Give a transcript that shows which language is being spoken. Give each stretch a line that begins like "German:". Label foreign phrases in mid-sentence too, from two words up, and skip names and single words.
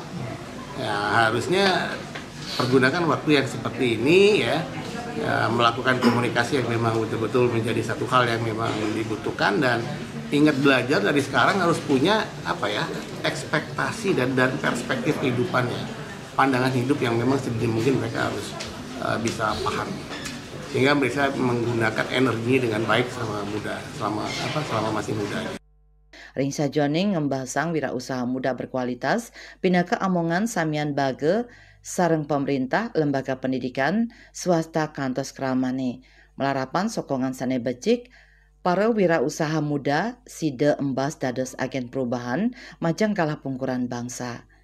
Indonesian: Ya, harusnya pergunakan waktu yang seperti ini ya, melakukan komunikasi yang memang betul-betul menjadi satu hal yang memang dibutuhkan, dan ingat belajar dari sekarang harus punya ekspektasi dan perspektif kehidupannya, pandangan hidup yang memang sedini mungkin mereka harus bisa paham, sehingga bisa menggunakan energinya dengan baik selama masih muda.
Balinese: Ring sajoning ngembasang
Indonesian: wirausaha muda berkualitas,
Balinese: pinaka amongan samian bage sareng pemerintah,
Indonesian: lembaga pendidikan,
Balinese: swasta kantos keramane. Melarapan sokongan sane becik, para
Indonesian: wirausaha muda
Balinese: sida embas dados
Indonesian: agen perubahan
Balinese: majang kalah pungkuran bangsa.